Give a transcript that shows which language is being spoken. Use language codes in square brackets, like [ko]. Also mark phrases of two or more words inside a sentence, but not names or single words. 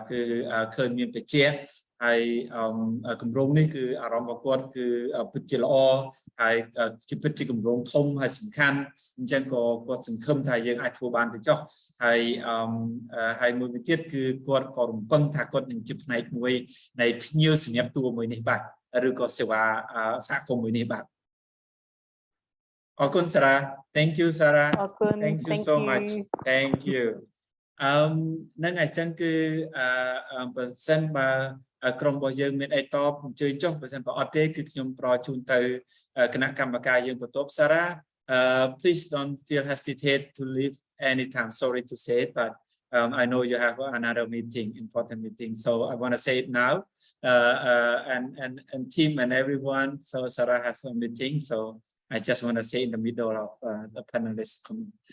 [km] គឺឃើញមានបច្ចេកហើយគម្រោងនេះគឺអារម្មណ៍របស់គាត់គឺពិតជាល្អហើយជាពិតជាគម្រោងធំហើយសំខាន់អញ្ចឹងក៏គាត់សង្ឃឹមថាយើងអាចធ្វើបានទៅចុះហើយមួយ វិញទៀតគឺគាត់ក៏រំពឹងថាគាត់នឹងជាផ្នែកមួយនៃភ្ញៀវសម្រាប់តួមួយនេះបាទឬក៏សេវាសហគមន៍មួយនេះបាទអ រគុណសារ៉ា [en] Thank you Sarah Thank you so much Thank you [km] នឹងអញ្ចឹងគឺបើសិនបើក្រុមរបស់យើងមានអីត បអញ្ជើញចុះបើសិនបើអត់ទេគឺខ្ញុំប្រជូនទៅគណៈកម្មការយើងបន្ទាប់ [en] Sarah please don't feel hesitate to leave anytime sorry to say it but I know you have another meeting important meeting so I want to say it now and team and everyone so Sarah has a meeting so I just want to say in the middle of the panelist comment.